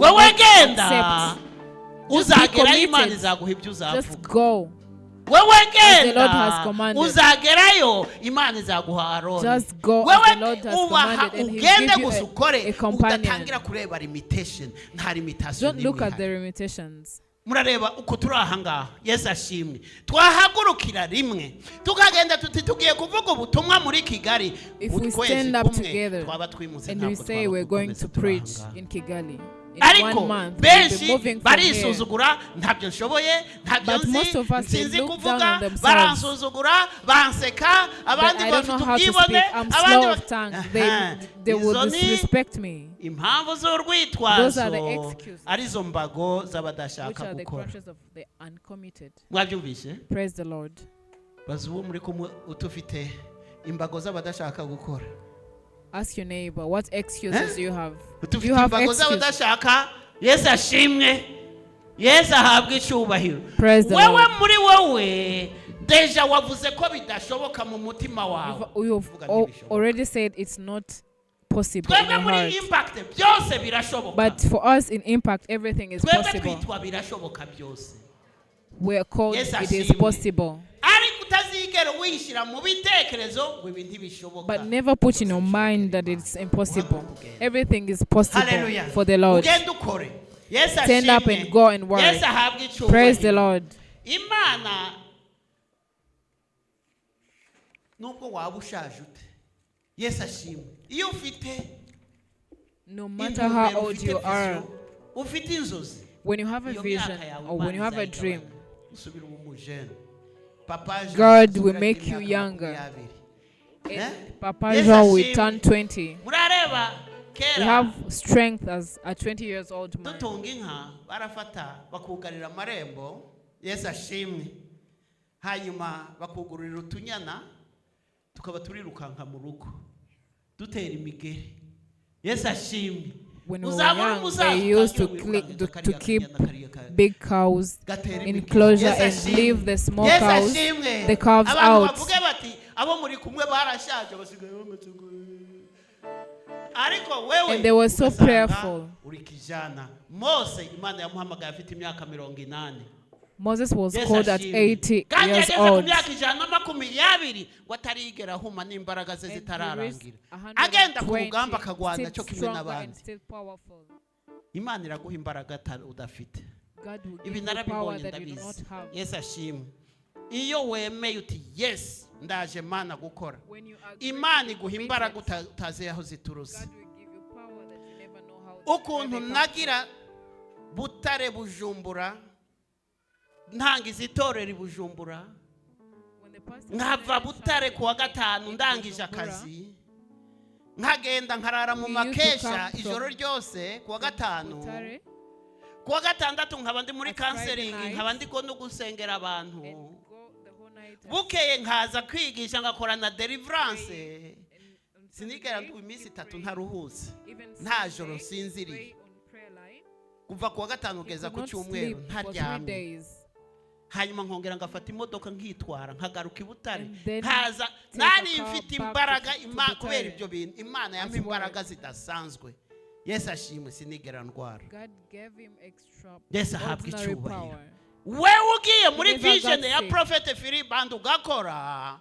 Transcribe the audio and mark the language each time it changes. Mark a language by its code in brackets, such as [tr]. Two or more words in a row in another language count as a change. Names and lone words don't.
[en] will accept. [rw] Uzagera Imana izaguha ibyo uzavuga. [en] Just go [rw] wewe [en] the Lord has [rw] genda [en] commanded. [rw] uzagerayo imana izaguha Aroni [en] Just go as [rw] wewe [en] the Lord has [rw] ubaha [en] commanded, and He will [rw] ugende [en] give you [rw] gusa ukore [en] a companion. [rw] udatangira kureba limitation nta limitation [en] Don't look at the [rw] n'imwe [en] limitations. [rw] murareba uko turi aha ngaha Yesu ashimwe twahagurukira rimwe tukagenda tuti tugiye kuvuga ubutumwa muri Kigali [en] If we [rw] ukwezi [en] stand up [rw] kumwe [en] together [rw] twaba twimutse [en] and we [rw] ntabwo [en] say we're going to preach in Kigali, in [rw] ariko [en] 1 month we'll be [rw] benshi [en] moving from here. [rw] barisuzugura ntabyo nshoboye ntabyo [en] But most [rw] nzi [en] of us, they [rw] sinzi [en] look down [rw] kuvuga [en] on themselves. [rw] baransuzugura banseka [en] But [rw] abandi [en] I don't [rw] bafite [en] know how to speak. [rw] ubwibone [en] I'm [rw] abandi [en] slow of tongue. They will [rw] Izo ni [en] disrespect me. [rw] impamvu [en] Those are [rw] z'urwitwazo [en] the excuses. [rw] arizo mbago [en] Which [rw] z'abadashaka [en] are the [rw] gukora [en] crutches of the uncommitted. [rw] mwabyumvise [en] Praise the Lord. [rw] bazi uwo muri kumwe utufite imbago z'abadashaka gukora [en] Ask your neighbor, what excuses do you have? Do [rw] utufite [en] you have [rw] imbago [en] excuses? [rw] z'abadashaka Yesu ashimwe Yesu ahabwa icyubahiro [en] Praise the [rw] wewe [en] Lord. [rw] muri wowe deja wavuze ko bidashoboka mu mutima wawe [en] You've [rw] Uvuga ntibishoboka. [en] already said it's not possible in [rw] twebwe [en] your [rw] muri [en] heart. [rw] impact byose birashoboka [en] But for us in Impact, everything is [rw] twebwe [en] possible. [rw] twitwa birashoboka byose [en] We're called, Yes, it is [rw] ashimwe. [en] possible. ariko utazigera wishyira mu bitekerezo ngo ibi ntibishoboka But never put in your mind that it's impossible. Everything is possible Hallelujah. for the Lord. [rw] ugende ukore Yesu [en] Stand up [rw] ashimwe. [en] and go and work. [rw] Yesu ahabwa icyubahiro [en] Praise the Lord. [rw] imana nubwo waba ushaje ute Yesu ashimwe iyo ufite [en] No matter how [rw] intumbero, [en] old [rw] ufite [en] you are, vision, [rw] ufite inzozi [en] when you have a [rw] iyo [en] vision [rw] myaka yawe [en] or when you [rw] Imana [en] have a [rw] izayigabanya. [en] dream, [rw] usubira uba umujene Papa Jean [en] God will [rw] asubira [en] make [rw] agira [en] you [rw] imyaka [en] younger. [rw] 20. [en] and Eh? Papa Yes, Jean will [rw] ashimwe. [en] turn 20. [rw] murareba [en] You [rw] kera [en] have strength as a 20 years old man. [rw] dutunga inka barafata bakugarira amarembo Yesu ashimwe hanyuma bakugurira utunyana tukaba turirukanka mu rugo dutera imigeri Yesu ashimwe [en] When we were [rw] uzabona [en] young, [rw] umusaza [en] they used to, [rw] utangira wirukanka [en] to [rw] kariya [en] keep [rw] kanyana kariya kariya. [en] big cows [rw] Gatera [en] in [rw] imigeri. [en] closure [rw] Yesu [en] and [rw] ashimwe. [en] leave the small [rw] Yesu [en] cows, [rw] ashimwe. [en] the calves [rw] abantu [en] out. [rw] bavuge bati abo muri kumwe barashaje basigaye bameze ngo ariko wewe [en] And they were so [rw] ugasanga [en] prayerful. [rw] uri kijana Mose Imana yamuhamagaye afite imyaka 80 [en] Moses was [rw] Yesu [en] called at [rw] ashimwe. [en] 80 [rw] kandi [en] years [rw] yageze ku [en] old. [rw] myaka 120 ngo atarigera ahuma n'imbaraga ze [en] And he [rw] zitararangira [en] reached [rw] agenda ku [en] 120, [rw] rugamba akagwana [en] still [rw] cyo kimwe [en] stronger and [rw] n'abandi [en] still powerful. [rw] Imana iraguha imbaraga udafite [en] God will [rw] ibi [en] give you power [rw] narabibonye [en] that you do not [rw] ndabizi [en] have. [rw] Yesu ashimwe iyo wemeye uti yes ndaje Mana gukora [en] When you agree [rw] Imana [en] to [rw] iguha [en] commit [rw] imbaraga [en] it, [rw] utazi aho ziturutse [en] God will give you power that you never know how [rw] ukuntu [en] where they come [rw] nagira Butare Bujumbura ntangiza itorero i Bujumbura [en] from. When the pastor [rw] nkava [en] said [rw] Butare [en] something [rw] kuwa gatanu [en] in [rw] ndangije [en] Bujumbura, [rw] akazi nkagenda nkarara mu [en] We used to [rw] makesha [en] come [rw] ijoro [en] from [rw] ryose kuwa gatanu [en] Butare [rw] kuwa gatandatu nkaba ndi muri [en] At Friday [rw] counseling [en] night. [rw] nkaba ndi no gusengera abantu [en] and go the whole night. and [rw] bukeye nkaza kwigisha ngakora na deliverance [en] pray. And on [rw] sinigera [en] Sunday, [rw] nduwe iminsi [en] we [rw] 3 [en] pray. [rw] ntaruhutse [en] Even [rw] nta [en] Sunday, [rw] joro [en] we [rw] nsinziriye [en] pray on prayer line. [rw] kuva kuwa gatanu [en] He [rw] kugeza [en] could [rw] ku [en] not [rw] cyumweru [en] sleep for 3 [rw] ntaryamye [en] days. [rw] hanyuma nkongera ngafata imodoka nkitwara nkagaruka i Butare [en] And then [rw] nkaza [en] take [rw] nari [en] a car [rw] mfite [en] back [rw] imbaraga [en] to [rw] Imana [en] Butare. [rw] kubera ibyo bintu Imana yampa [en] As well. [rw] imbaraga zidasanzwe Yesu ashimwe sinigera ndwara [en] God gave him extra [rw] Yesu ahabwa [en] ordinary [rw] icyubahiro [en] power. [rw] wewe ugiye muri [en] Never [rw] vision [en] got [rw] ya [en] sick. [rw] Prophet Philip Band ugakora